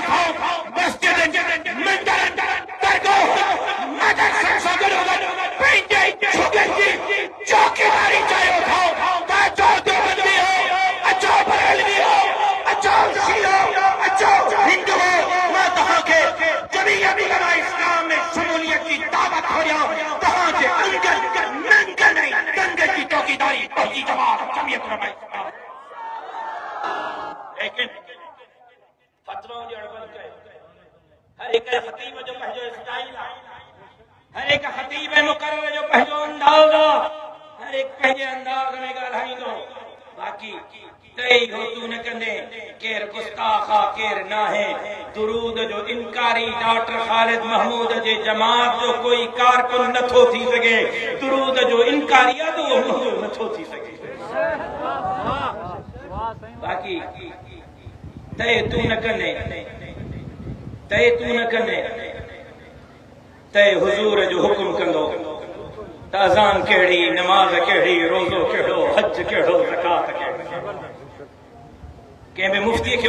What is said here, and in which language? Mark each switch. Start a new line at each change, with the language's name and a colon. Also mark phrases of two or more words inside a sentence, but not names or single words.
Sindhi: था मस्जिद मंदर दरगाह मदरसनि सां गॾोगॾु पंहिंजे झुगनि जी चौकीदारी चाहियो था त अचो देवबंदी हो अचो बरेलवी हो अचो शियो अचो हिंदू हो मां तव्हांखे जमीयत उलमा इस्लाम में शमूलियत की दावत हो रहा तव्हांजे अंगन नंगन ऐं दंगन की चौकीदारी पहुंची जवाब जमीयत उलमा इस्लाम लेकिन फतवा ॾियण बंदि कयो हर एक खतीब जो पंहिंजो स्टाइल आहे हर एक खतीब मुक़र्रर जो पंहिंजो अंदाज़ आहे हर एक पंहिंजे अंदाज़ में ॻाल्हाईंदो बाक़ी तई हो तू न कंदे केर गुस्ताखा केर ना है दुरूद जो इनकारी डॉक्टर खालिद महमूद जे जमात जो कोई कारकुन नथो थी सके दुरूद जो इनकारी तो नथो थी सके बाक़ी तय तू न कंदे तय हुजूर जो हुकुम कंदो त अज़ान कहिड़ी नमाज कहिड़ी रोज़ो कहिड़ो हज कहिड़ो ज़कात कहिड़ी कंहिं मुफ्ती खे